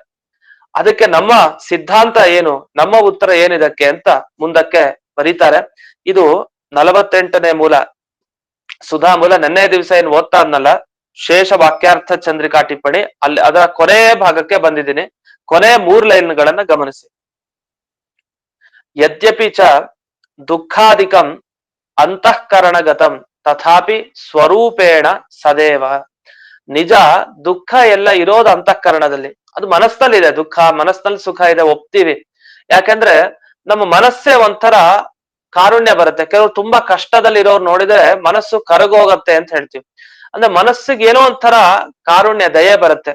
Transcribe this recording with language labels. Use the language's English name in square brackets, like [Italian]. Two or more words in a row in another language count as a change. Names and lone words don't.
[Kannada] ಅದಕ್ಕೆ ನಮ್ಮ ಸಿದ್ಧಾಂತ ಏನು, ನಮ್ಮ ಉತ್ತರ ಏನಿದಕ್ಕೆ ಅಂತ ಮುಂದಕ್ಕೆ ಬರೀತಾರೆ. ಇದು 48ನೇ ಮೂಲ ಸುಧಾ ಮೂಲ. ನೆನ್ನೆ ದಿವಸ ಏನ್ ಓದ್ತಾ ಇದ್ನಲ್ಲ ಶೇಷ ವಾಕ್ಯಾರ್ಥ ಚಂದ್ರಿಕಾ ಟಿಪ್ಪಣಿ, ಅಲ್ಲಿ ಅದರ ಕೊನೆ ಭಾಗಕ್ಕೆ ಬಂದಿದ್ದೀನಿ. ಕೊನೆ 3 ಲೈನ್ಗಳನ್ನ ಗಮನಿಸಿ. [Sanskrit] ಯದ್ಯಪಿ ಚ ದುಃಖಾಧಿಕಂ ಅಂತಃಕರಣಗತಂ ತಥಾಪಿ ಸ್ವರೂಪೇಣ ಸದೇವ. [Kannada] ನಿಜ ದುಃಖ ಎಲ್ಲ ಇರೋದು ಅಂತಃಕರಣದಲ್ಲಿ, ಅದು ಮನಸ್ಸಲ್ಲಿದೆ. ದುಃಖ ಮನಸ್ಸಿನಲ್ಲಿ, ಸುಖ ಇದೆ, ಒಪ್ತೀವಿ. ಯಾಕಂದ್ರೆ ನಮ್ಮ ಮನಸ್ಸೇ ಒಂಥರ ಕಾರುಣ್ಯ ಬರುತ್ತೆ. ಕೆಲವರು ತುಂಬಾ ಕಷ್ಟದಲ್ಲಿ ಇರೋರು ನೋಡಿದ್ರೆ ಮನಸ್ಸು ಕರಗೋಗತ್ತೆ ಅಂತ ಹೇಳ್ತೀವಿ. ಅಂದ್ರೆ ಮನಸ್ಸಿಗೆ ಏನೋ ಒಂಥರ ಕಾರುಣ್ಯ, ದಯೆ ಬರುತ್ತೆ.